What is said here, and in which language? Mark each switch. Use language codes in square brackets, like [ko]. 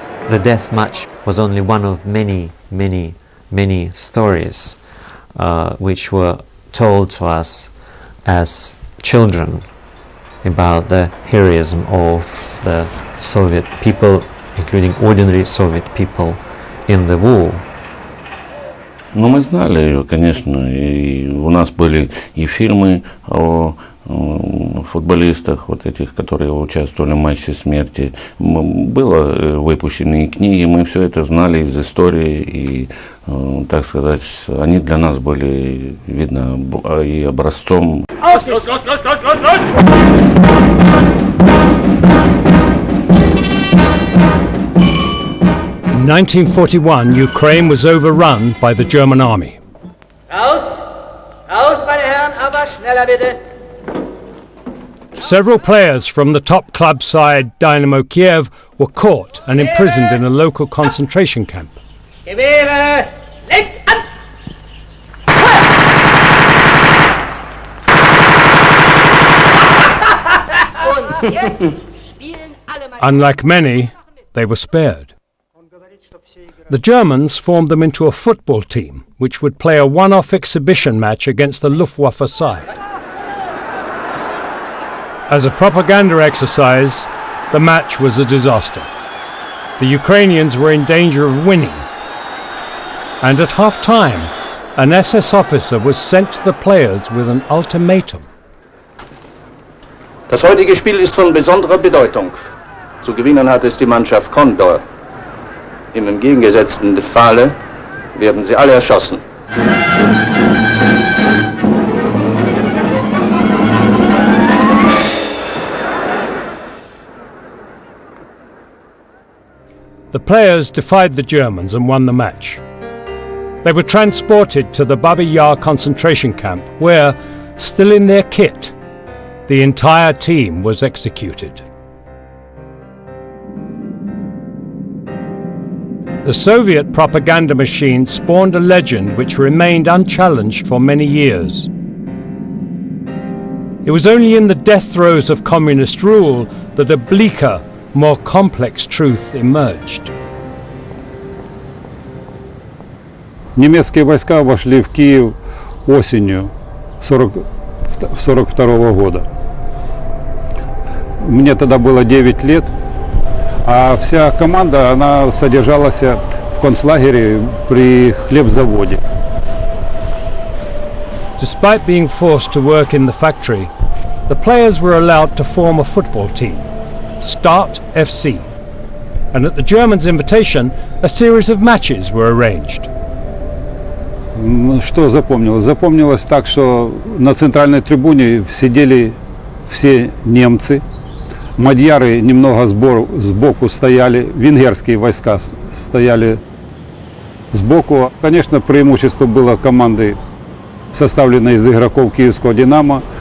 [en] the death match was only one of many stories which were told to us as children about the heroism of the Soviet people, including ordinary Soviet people in the war. [ru] Ну, мы знали ее, конечно, и у нас были и фильмы о футболистах, вот этих, которые участвовали в матче смерти. Было выпущены и книги, мы все это знали из истории, и, так сказать, они для нас были, видно, и образцом. [en] In 1941, Ukraine was overrun by the German army. [de] Raus! Raus, meine Herren, aber schneller bitte! [en] Several players from the top club side Dynamo Kiev were caught and imprisoned in a local concentration camp. [de] Gewehre! Lenkt an! Und jetzt spielen alle meine... [en] Unlike many, they were spared. The Germans formed them into a football team, which would play a one-off exhibition match against the Luftwaffe side. As a propaganda exercise, the match was a disaster. The Ukrainians were in danger of winning. And at half-time, an SS officer was sent to the players with an ultimatum. [de] Das heutige Spiel ist von besonderer Bedeutung. Zu gewinnen hat es die Mannschaft Condor. Im entgegengesetzten Falle werden sie alle erschossen. [en] The players defied the Germans and won the match. They were transported to the Babi Yar concentration camp where, still in their kit, the entire team was executed. The Soviet propaganda machine spawned a legend which remained unchallenged for many years. It was only in the death throes of communist rule that a bleaker, more complex truth emerged. [ru] Немецкие войска вошли в Киев осенью 1942 года. Мне тогда было 9 лет. А вся команда, она содержалась в концлагере при хлебзаводе. [en] Despite being forced to work in the factory, the players were allowed to form a football team, Start FC. And at the Germans' invitation, a series of matches were arranged. [ru] Что запомнилось? Запомнилось так, что на центральной трибуне сидели все немцы. Мадьяры немного сбоку стояли, венгерские войска стояли сбоку. Конечно, преимущество было команды, составленной из игроков киевского «Динамо».